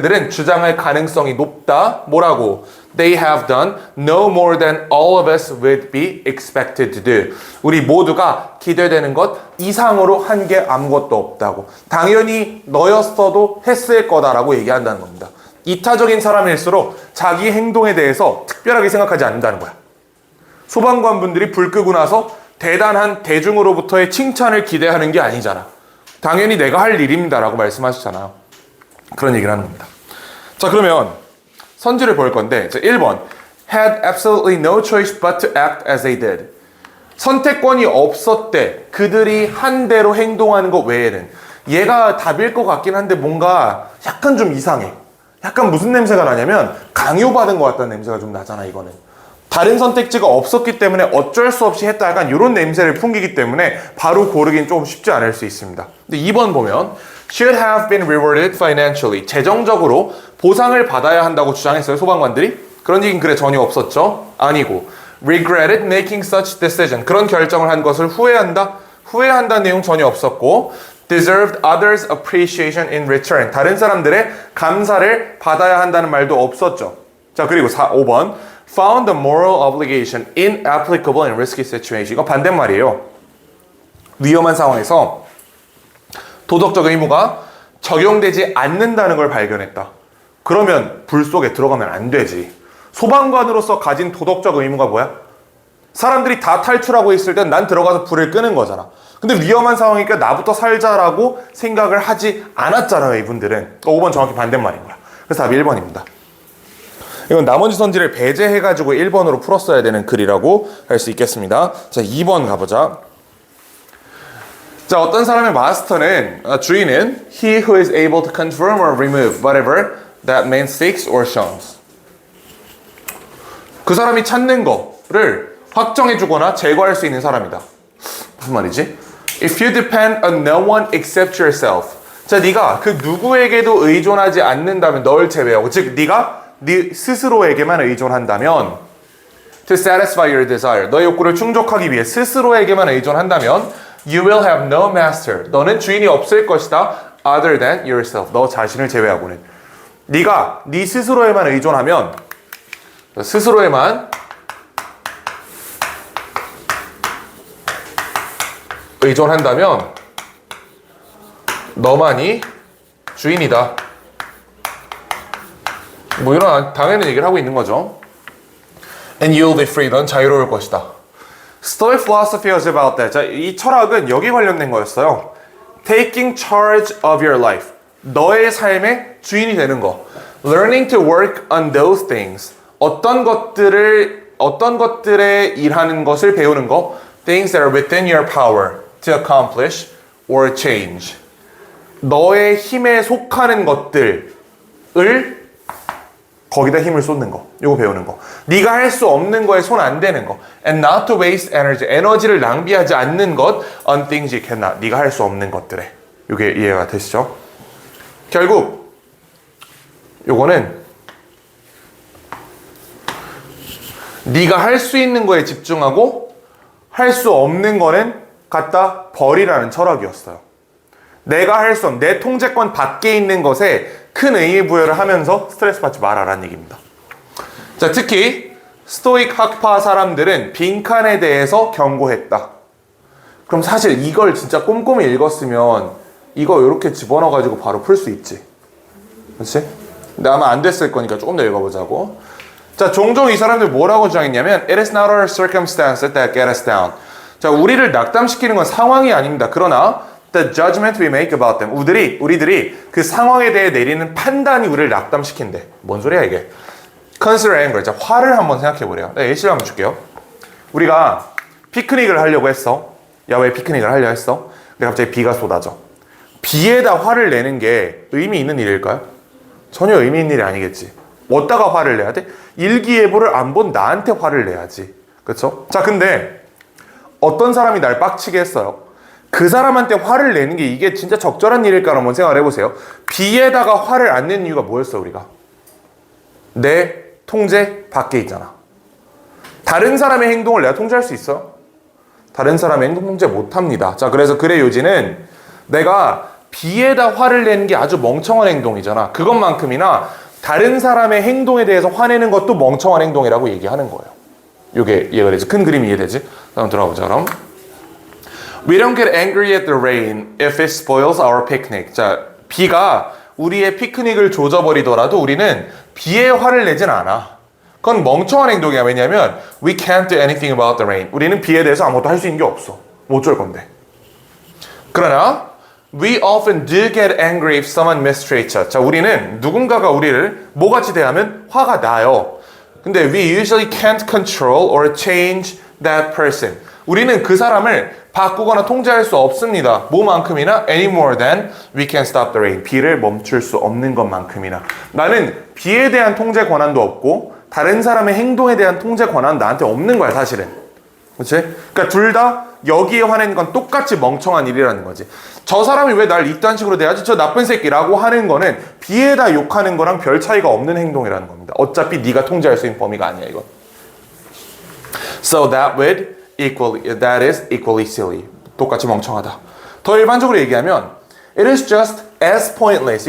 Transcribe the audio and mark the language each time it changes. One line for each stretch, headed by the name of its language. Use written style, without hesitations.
Korean: 그들은 주장할 가능성이 높다. 뭐라고?
English: They have done no more than all of us would be expected to do.
Korean: 우리 모두가 기대되는 것 이상으로 한 게 아무것도 없다고. 당연히 너였어도 했을 거다라고 얘기한다는 겁니다. 이타적인 사람일수록 자기 행동에 대해서 특별하게 생각하지 않는다는 거야. 소방관분들이 불 끄고 나서 대단한 대중으로부터의 칭찬을 기대하는 게 아니잖아. 당연히 내가 할 일입니다라고 말씀하시잖아요. 그런 얘기를 하는 겁니다.
English: 자, 그러면 선지를 볼 건데,
Korean: 자, 1번
English: had absolutely no choice but to act as they did.
Korean: 선택권이 없었대. 그들이 한 대로 행동하는 것 외에는. 얘가 답일 것 같긴 한데 뭔가 약간 좀 이상해. 약간 무슨 냄새가 나냐면 강요받은 것 같다는 냄새가 좀 나잖아. 이거는 다른 선택지가 없었기 때문에 어쩔 수 없이 했다. 약간 이런 냄새를 풍기기 때문에 바로 고르긴 조금 쉽지 않을 수 있습니다. 근데 2번 보면
English: should have been rewarded financially.
Korean: 재정적으로 보상을 받아야 한다고 주장했어요. 소방관들이. 그런 얘기는 그래 전혀 없었죠. 아니고
English: regretted making such decision.
Korean: 그런 결정을 한 것을 후회한다는 내용 전혀 없었고
English: deserved others' appreciation in return.
Korean: 다른 사람들의 감사를 받아야 한다는 말도 없었죠. 자, 그리고 5번
English: found the moral obligation inapplicable in risky situation.
Korean: 이거 반대말이에요. 위험한 상황에서 도덕적 의무가 적용되지 않는다는 걸 발견했다. 그러면 불 속에 들어가면 안 되지. 소방관으로서 가진 도덕적 의무가 뭐야? 사람들이 다 탈출하고 있을 땐 난 들어가서 불을 끄는 거잖아. 근데 위험한 상황이니까 나부터 살자라고 생각을 하지 않았잖아요, 이분들은. 5번 정확히 반대말인 거야. 그래서 답이 1번입니다. 이건 나머지 선지를 배제해가지고 1번으로 풀었어야 되는 글이라고 할 수 있겠습니다. 자, 2번 가보자. 자, 어떤 사람의 마스터는, 주인은
English: he who is able to confirm or remove whatever that man seeks or shuns.
Korean: 그 사람이 찾는 거를 확정해주거나 제거할 수 있는 사람이다. 무슨 말이지?
English: If you depend on no one except yourself.
Korean: 자, 네가 그 누구에게도 의존하지 않는다면, 널 제외하고, 즉 네가 네 스스로에게만 의존한다면,
English: to satisfy your desire,
Korean: 너의 욕구를 충족하기 위해 스스로에게만 의존한다면,
English: you will have no master.
Korean: 너는 주인이 없을 것이다.
English: other than yourself.
Korean: 너 자신을 제외하고는. 네가 네 스스로에만 의존하면, 스스로에만 의존한다면 너만이 주인이다. 뭐 이런 당연한 얘기를 하고 있는 거죠.
English: And you'll be free.
Korean: 넌 자유로울 것이다.
English: Stoic philosophy was about that.
Korean: 자, 이 철학은 여기 관련된 거였어요.
English: Taking charge of your life.
Korean: 너의 삶의 주인이 되는 거.
English: Learning to work on those things.
Korean: 어떤 것들에 일하는 것을 배우는 거.
English: Things that are within your power to accomplish or change.
Korean: 너의 힘에 속하는 것들을 거기다 힘을 쏟는 거. 요거 배우는 거. 네가 할 수 없는 거에 손 안 대는 거.
English: And not to waste energy.
Korean: 에너지를 낭비하지 않는 것.
English: On things you cannot.
Korean: 네가 할 수 없는 것들에. 요게 이해가 되시죠? 결국 요거는 네가 할 수 있는 거에 집중하고 할 수 없는 거는 갖다 버리라는 철학이었어요. 내가 할 수 없는, 내 통제권 밖에 있는 것에 큰 의미 부여를 하면서 스트레스 받지 말아라는 얘기입니다. 자, 특히 스토익 학파 사람들은 빈칸에 대해서 경고했다. 그럼 사실 이걸 진짜 꼼꼼히 읽었으면 이거 이렇게 집어넣어가지고 바로 풀 수 있지. 그렇지? 근데 아마 안 됐을 거니까 조금 더 읽어보자고. 자, 종종 이 사람들 뭐라고 주장했냐면
English: It is not our circumstances that get us down.
Korean: 자, 우리를 낙담시키는 건 상황이 아닙니다. 그러나
English: the judgment we make about them.
Korean: 우리들이 그 상황에 대해 내리는 판단이 우리를 낙담시킨대. 뭔 소리야 이게?
English: Consider anger.
Korean: 자, 화를 한번 생각해 보래요. 네, 예시를 한번 줄게요. 우리가 피크닉을 하려고 했어. 야외 피크닉을 하려 했어. 근데 갑자기 비가 쏟아져. 비에다 화를 내는 게 의미 있는 일일까요? 전혀 의미 있는 일이 아니겠지. 어디다가 화를 내야 돼? 일기예보를 안 본 나한테 화를 내야지. 그쵸? 자, 근데 어떤 사람이 날 빡치게 했어요. 그 사람한테 화를 내는 게 이게 진짜 적절한 일일까 한번 생각을 해보세요. 비에다가 화를 안 내는 이유가 뭐였어, 우리가? 내 통제 밖에 있잖아. 다른 사람의 행동을 내가 통제할 수 있어? 다른 사람의 행동 통제 못합니다. 자, 그래서 글의 요지는 내가 비에다 화를 내는 게 아주 멍청한 행동이잖아. 그것만큼이나 다른 사람의 행동에 대해서 화내는 것도 멍청한 행동이라고 얘기하는 거예요. 이게 이해가 되지? 큰 그림이 이해되지? 한번 들어보자, 그럼.
English: We don't get angry at the rain if it spoils our picnic.
Korean: 자, 비가 우리의 피크닉을 조져버리더라도 우리는 비에 화를 내진 않아. 그건 멍청한 행동이야. 왜냐면
English: we can't do anything about the rain.
Korean: 우리는 비에 대해서 아무것도 할 수 있는 게 없어. 뭐 어쩔 건데. 그러나
English: we often do get angry if someone mistreats us.
Korean: 자, 우리는 누군가가 우리를 뭐같이 대하면 화가 나요.
English: 근데 we usually can't control or change that person.
Korean: 우리는 그 사람을 바꾸거나 통제할 수 없습니다. 뭐만큼이나
English: any more than we can stop the rain.
Korean: 비를 멈출 수 없는 것만큼이나. 나는 비에 대한 통제 권한도 없고 다른 사람의 행동에 대한 통제 권한은 나한테 없는 거야, 사실은. 그렇지? 그러니까 둘 다 여기에 화내는 건 똑같이 멍청한 일이라는 거지. 저 사람이 왜 날 이딴 식으로 대하지? 저 나쁜 새끼라고 하는 거는 비에다 욕하는 거랑 별 차이가 없는 행동이라는 겁니다. 어차피 네가 통제할 수 있는 범위가 아니야, 이건.
English: So that is equally silly.
Korean: 똑같이 멍청하다. 더 일반적으로 얘기하면
English: it is just as pointless.